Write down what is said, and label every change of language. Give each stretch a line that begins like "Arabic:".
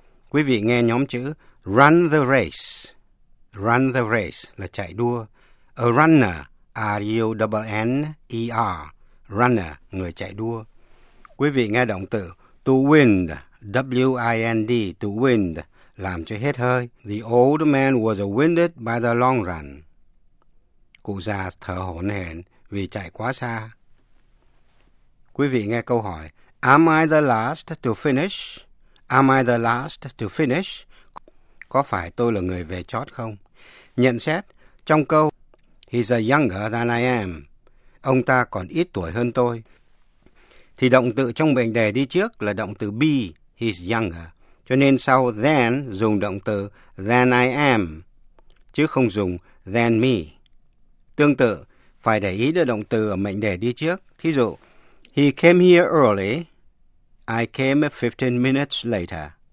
Vietnamese: Quý vị nghe nhóm chữ
English: run the race. Run the race
Vietnamese: là chạy đua.
English: A runner, R-U-N-N-E-R, runner,
Vietnamese: người chạy đua. Quý vị nghe động từ
English: to wind,
Vietnamese: W-I-N-D, to wind, làm cho hết hơi.
English: The old man was winded by the long run.
Vietnamese: Cụ già thở hổn hển vì chạy quá xa. Quý vị nghe câu hỏi,
English: am I the last to finish? Am I the last to finish?
Vietnamese: Có phải tôi là người về chót không? Nhận xét, trong câu,
English: he's a younger than I am,
Vietnamese: ông ta còn ít tuổi hơn tôi, thì động từ trong mệnh đề đi trước là động từ be,
English: he's younger,
Vietnamese: cho nên sau than dùng động từ
English: than I am,
Vietnamese: chứ không dùng
English: than me.
Vietnamese: Tương tự, phải để ý đưa động từ ở mệnh đề đi trước. Thí dụ,
English: he came here early, I came 15 minutes later.